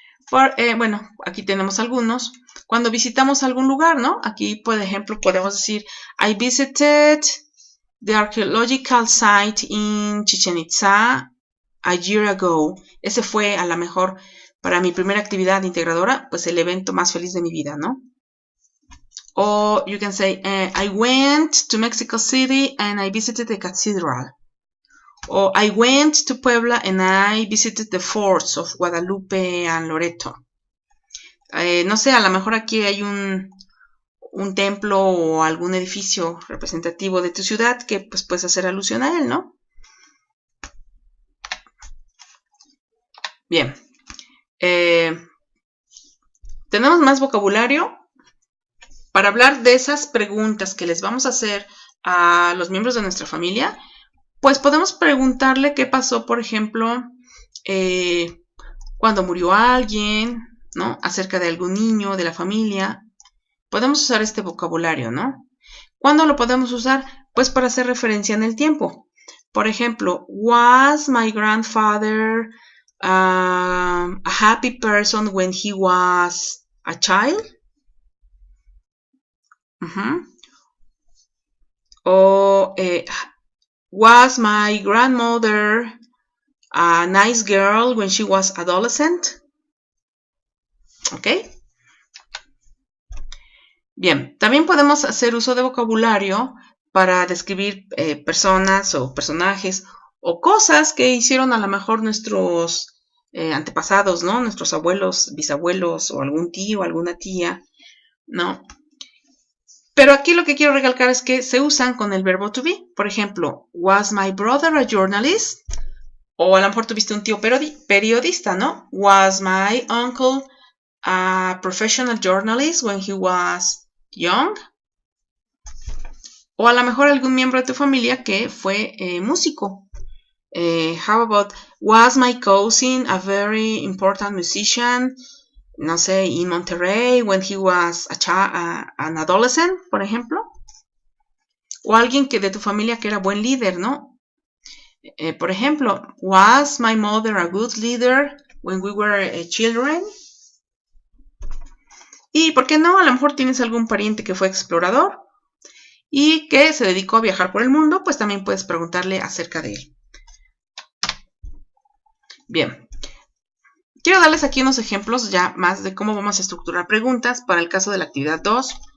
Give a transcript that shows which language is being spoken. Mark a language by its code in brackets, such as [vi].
[es] Bueno, aquí tenemos algunos. Cuando visitamos algún lugar, ¿no? Aquí, por ejemplo, podemos decir, [en] I visited the archaeological site in Chichen Itza a year ago. [es] Ese fue, a lo mejor, para mi primera actividad integradora, pues el evento más feliz de mi vida, ¿no? [en] O you can say, I went to Mexico City and I visited the cathedral. O I went to Puebla and I visited the forts of Guadalupe and Loreto. [es] No sé, a lo mejor aquí hay un templo o algún edificio representativo de tu ciudad que pues puedes hacer alusión a él, ¿no? Bien. Tenemos más vocabulario para hablar de esas preguntas que les vamos a hacer a los miembros de nuestra familia. Pues podemos preguntarle qué pasó, por ejemplo, cuando murió alguien, ¿no? Acerca de algún niño, de la familia. Podemos usar este vocabulario, ¿no? ¿Cuándo lo podemos usar? Pues para hacer referencia en el tiempo. Por ejemplo, [en] was my grandfather a happy person when he was a child? O was my grandmother a nice girl when she was adolescent? ¿Ok? [es] Bien, también podemos hacer uso de vocabulario para describir personas o personajes o cosas que hicieron a lo mejor nuestros antepasados, ¿no? Nuestros abuelos, bisabuelos o algún tío, alguna tía, ¿no? Pero aquí lo que quiero recalcar es que se usan con el verbo to be. Por ejemplo, [en] was my brother a journalist? [es] O a lo mejor tuviste un tío periodista, ¿no? [en] Was my uncle a professional journalist when he was young? [es] O a lo mejor algún miembro de tu familia que fue músico. [en] How about, was my cousin a very important musician? [es] No sé, [en] in Monterrey when he was an adolescent, [es] por ejemplo. O alguien que de tu familia que era buen líder, ¿no? Por ejemplo, [en] was my mother a good leader when we were children? [es] Y, ¿por qué no? A lo mejor tienes algún pariente que fue explorador y que se dedicó a viajar por el mundo, pues también puedes preguntarle acerca de él. Bien. Quiero darles aquí unos ejemplos ya más de cómo vamos a estructurar preguntas para el caso de la actividad 2.